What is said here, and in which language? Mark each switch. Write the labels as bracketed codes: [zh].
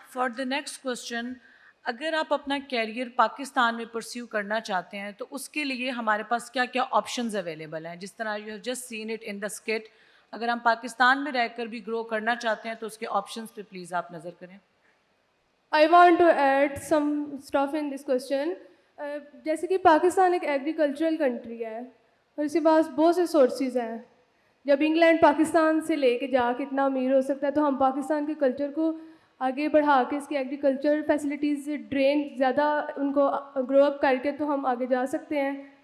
[en] for the next question, [ur] اگر آپ اپنا کیریئر پاکستان میں پرسیو کرنا چاہتے ہیں تو اس کے لیے ہمارے پاس کیا کیا آپشنز اویلیبل ہیں؟ جس طرح [en] you have just seen it in the skit, [ur] اگر ہم پاکستان میں رہ کر بھی گرو کرنا چاہتے ہیں تو اس کے آپشنز پہ پلیز آپ نظر کریں. [en] I want to add some stuff in this question. [ur] جیسے کہ پاکستان ایک ایگریکلچرل کنٹری ہے اور اس کے پاس بہت سے سورسز ہیں. جب انگلینڈ پاکستان سے لے کے جا کے اتنا امیر ہو سکتا ہے تو ہم پاکستان کے کلچر کو آگے بڑھا کے اس کی ایگریکلچر فیسلٹیز سے ڈرین زیادہ ان کو گرو اپ کر کے تو ہم آگے جا سکتے ہیں.